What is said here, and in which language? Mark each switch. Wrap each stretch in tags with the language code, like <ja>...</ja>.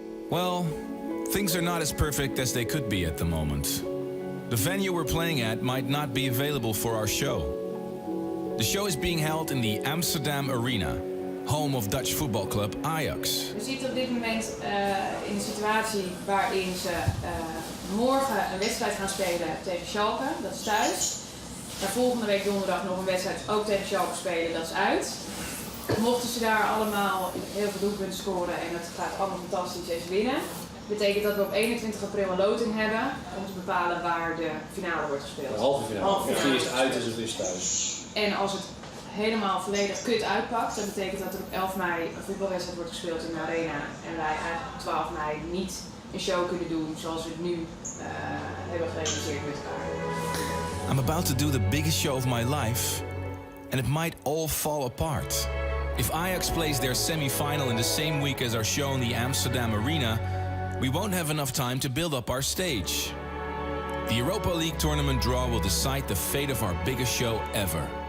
<en>Well, things are not as perfect as they could be at the moment. The venue we're playing at might not be available for our show. The show is being held in the Amsterdam Arena, home of Dutch football club Ajax.</en> <nl>We zitten op dit moment in een situatie waarin ze morgen een wedstrijd gaan spelen tegen Schalke, dat is thuis. Maar volgende week donderdag nog een wedstrijd ook tegen Schalke spelen, dat is uit. Mochten ze daar allemaal heel veel doelpunten scoren en het gaat allemaal fantastisch en ze winnen, betekent dat we op 21 april een loting hebben om te bepalen waar de finale wordt gespeeld. De halve finale. Of die is uit of is thuis. En als het helemaal volledig kut uitpakt, dan betekent dat er op 11 mei een voetbalwedstrijd wordt gespeeld in de arena en wij eigenlijk op 12 mei niet een show kunnen doen zoals we het nu hebben gerealiseerd met elkaar.</nl> <en>I'm about to do the biggest show of my life, and it might all fall apart. If Ajax plays their semi-final in the same week as our show in the Amsterdam Arena, we won't have enough time to build up our stage. The Europa League tournament draw will decide the fate of our biggest show ever.</en>